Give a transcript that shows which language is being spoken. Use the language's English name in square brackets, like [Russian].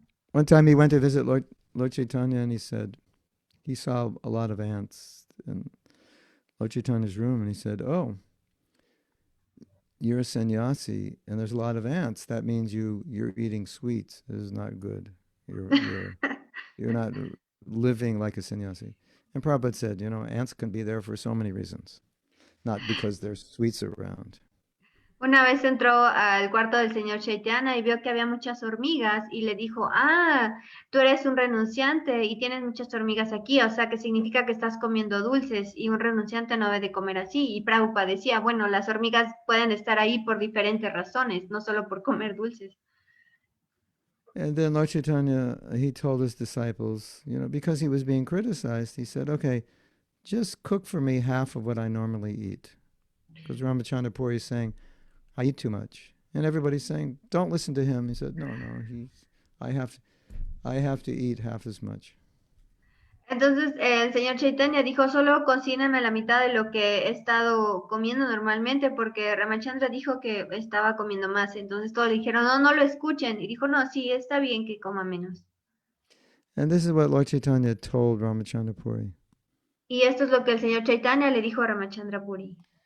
[English] One time he went to visit Lord Chaitanya, and he said he saw a lot of ants in Lord Chaitanya's room, and he said, oh, you're a sannyasi and there's a lot of ants. That means you're eating sweets. This is not good. You're not living like a sannyasi. And Prabhupada said, ants can be there for so many reasons, not because there's sweets around. [Spanish] Una vez entró al cuarto del señor Chaitanya y vio que había muchas hormigas y le dijo, tú eres un renunciante y tienes muchas hormigas aquí, o sea que significa que estás comiendo dulces y un renunciante no debe de comer así. Y Prabhupada decía, bueno, las hormigas pueden estar ahí por diferentes razones, no solo por comer dulces. [English] And then Lord Chaitanya, he told his disciples, because he was being criticized, he said, okay, just cook for me half of what I normally eat. Because Ramachandra Puri is saying, I eat too much. And everybody's saying, don't listen to him. He said, no, I have to eat half as much. [Spanish] Entonces el señor Chaitanya dijo, solo cocíname la mitad de lo que he estado comiendo normalmente, porque Ramachandra dijo que estaba comiendo más. Entonces todos le dijeron, no lo escuchen. Y dijo, no, sí, está bien que coma menos. [English] And this is what Lord Chaitanya told Ramachandra Puri. [Spanish] Y esto es lo que el señor Chaitanya le dijo a Ramachandra Puri.